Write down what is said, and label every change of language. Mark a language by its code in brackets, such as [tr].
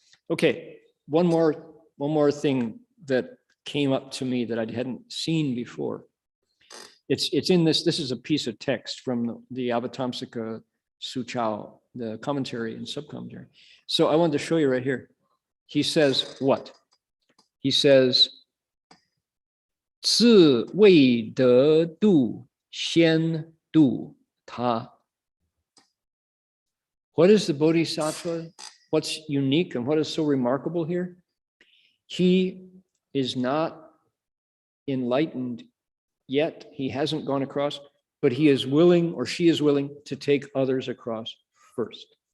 [en] Okay, one more thing that came up to me that I hadn't seen before. It's in this is a piece of text from the Avatamsaka Sutra, the commentary and subcommentary. So I wanted to show you right here. He says what? He says, [zh] 自未得度，先度他. [en] What is the Bodhisattva? What's unique and what is so remarkable here? He is not enlightened yet. He hasn't gone across, but he is willing, or she is willing, to take others across first.